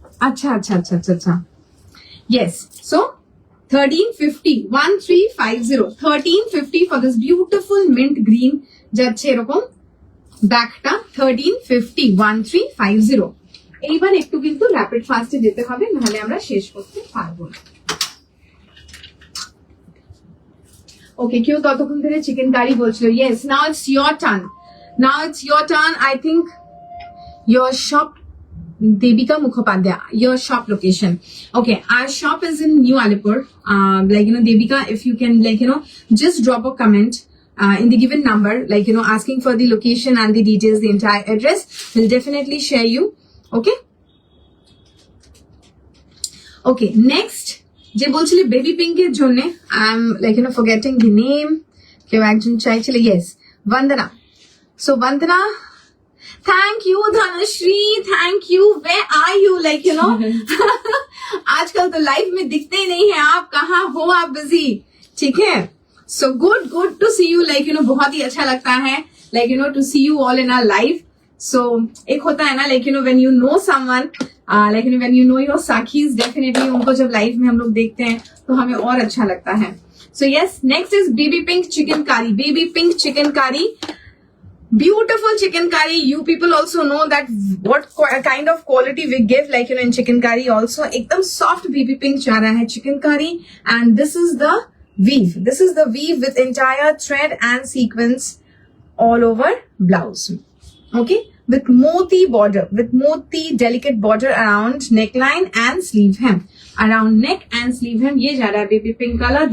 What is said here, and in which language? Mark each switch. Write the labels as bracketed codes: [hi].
[bn] আচ্ছা আচ্ছা আচ্ছা আচ্ছা আচ্ছা [en] yes so 1350 1350 1350 for this beautiful mint green [bn] যাচ্ছে এরকম ব্যাকটা 1350 1350। এইবার একটু কিন্তু র্যাপিড ফাস্টে যেতে হবে, নাহলে আমরা শেষ করতে পারবো না। ওকে, কেউ ততক্ষণ ধরে চিকেন কারি বলছিল, [en] yes now it's your turn, [bn] now it's your turn. [en] I think your shop Devika Mukhopadhyay, your shop location. Okay, our shop is in New Alipur. Like, you know, Devika, if you can, like, you know, just drop a comment in the given number, like, you know, asking for the location and the details, the entire address. We'll definitely share you. Okay? Okay, next. [bn] যে বলছিলে baby পিঙ্কের জন্য, [en] I am like you know forgetting the name, [bn] কেউ একজন চাইছিলে, yes Bandana. [hi] So Bandana, [en] thank you Dhanashree, thank you, where are you, [hi] like you know आजकल तो life में दिखते ही नहीं है, आप कहाँ हो, आप बिजी, ठीक है। [en] so good to see you, like you know [hi] बहुत ही अच्छा लगता है, [en] Like you know to see you all in our life. [hi] सो एक होता है ना, like you know [en] when you know someone, [hi] like you know when you know your सखीज, definitely उनको जब लाइफ में हम लोग देखते हैं तो हमें और अच्छा लगता है। [en] So yes, next is baby pink chicken curry, baby pink chicken curry, beautiful chicken curry. You people also know that what kind of quality we give, like you know, in chicken curry also [hi] ekdam soft baby pink cha raha hai [en] chicken curry, and this is the weave, this is the weave with entire thread and sequence all over blouse. Okay, with moti border, with moti delicate border around neckline and sleeve hem, around neck and sleeve hem [hi] ye ja raha hai [en] baby pink color.